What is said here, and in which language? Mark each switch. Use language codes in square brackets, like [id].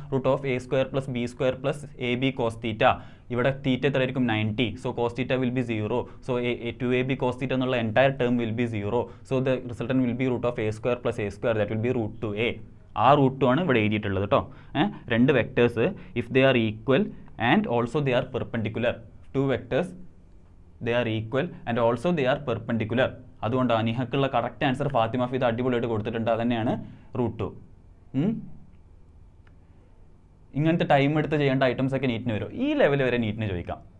[ml] √(a² + b² + ab cos θ. ഇവിടെ തീറ്റ എത്രയായിരിക്കും? 90. [en] So cos θ will be 0. So 2ab cos θ എന്നുള്ള entire term will be 0. So the resultant will be √(a² + a²) that will be √2a. [ml] ആ √2 ആണ് ഇവിടെ എഴുതിയിട്ടുള്ളത് കേട്ടോ. [en] രണ്ട് vectors if they are equal and also they are perpendicular. Two vectors they are equal and also they are perpendicular. [ml] അതുകൊണ്ടാണ് നിഹക്കുള്ള correct answer Fathima ഫീദ് അടിപൊളിയായിട്ട് കൊടുത്തിട്ടുണ്ട്. അതന്നെയാണ് √2. ഇങ്ങനത്തെ ടൈം എടുത്ത് ചെയ്യേണ്ട ഐറ്റംസ് ഒക്കെ നീറ്റിന് വരും. ഈ ലെവൽ വരെ നീറ്റിന് ചോദിക്കാം.